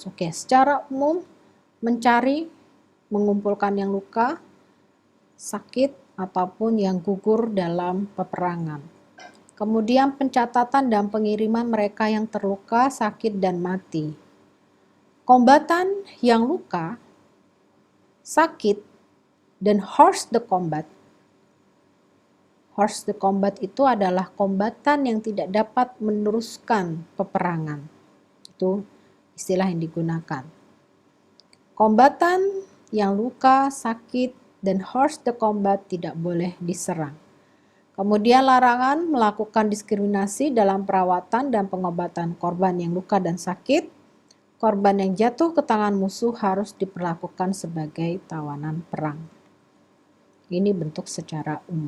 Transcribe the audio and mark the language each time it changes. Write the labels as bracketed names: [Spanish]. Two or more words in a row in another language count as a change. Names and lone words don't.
[Indonesian] Oke, secara umum mencari, mengumpulkan yang luka, sakit, ataupun yang gugur dalam peperangan. Kemudian pencatatan dan pengiriman mereka yang terluka, sakit, dan mati. Kombatan yang luka, sakit, dan [French] hors de combat. Hors de combat [Indonesian] itu adalah kombatan yang tidak dapat meneruskan peperangan. Itu istilah yang digunakan. Kombatan yang luka, sakit, dan [French] hors de combat [Indonesian] tidak boleh diserang. Kemudian larangan melakukan diskriminasi dalam perawatan dan pengobatan korban yang luka dan sakit. Korban yang jatuh ke tangan musuh harus diperlakukan sebagai tawanan perang. Ini bentuk secara umum.